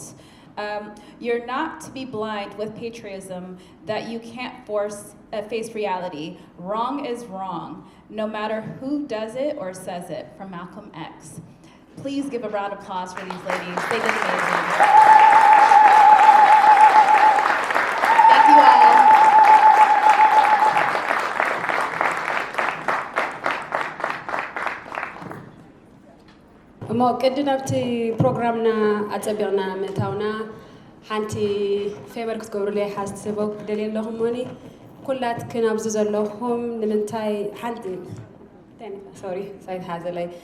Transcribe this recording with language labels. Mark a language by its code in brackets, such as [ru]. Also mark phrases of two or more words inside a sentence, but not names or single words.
[en] You're not to be blind with patriotism that you can't face reality. Wrong is wrong, no matter who does it or says it, from Malcolm X. Please give a round of applause for these ladies. They did amazing. Thank you all. [ti] እሞ ቅድም ኣብቲ ፕሮግራምና ኣፀቢቕና ምእታውና ሓንቲ ፌቨር ክትገብሩለይ ሓስቦ ክደልየ ኣለኹሞኒ ኩላትክን ኣብዚ ዘለኹም ንምንታይ ሓንቲ ሶሪ ሳይትሓዘለይ